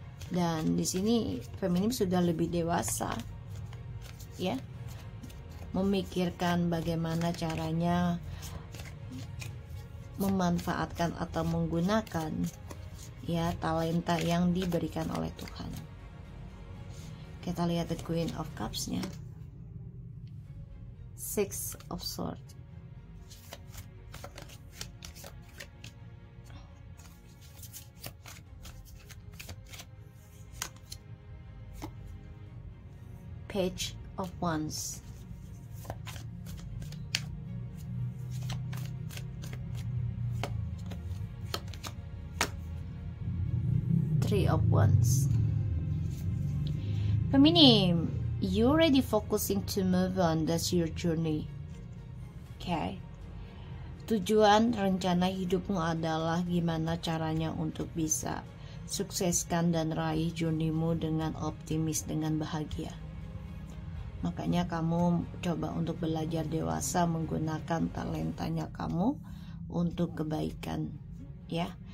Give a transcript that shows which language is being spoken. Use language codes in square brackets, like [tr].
[id] Dan di sini feminim sudah lebih dewasa, ya, memikirkan bagaimana caranya memanfaatkan atau menggunakan ya talenta yang diberikan oleh Tuhan. Kita lihat the Queen of Cups-nya, Six of Swords, Page of Wands, Three of Wands. [en] Feminim, you already focusing to move on. That's your journey. Okay. [id] Tujuan rencana hidupmu adalah gimana caranya untuk bisa sukseskan dan raih journeymu dengan optimis, dengan bahagia. Makanya kamu coba untuk belajar dewasa, menggunakan talentanya kamu untuk kebaikan, ya.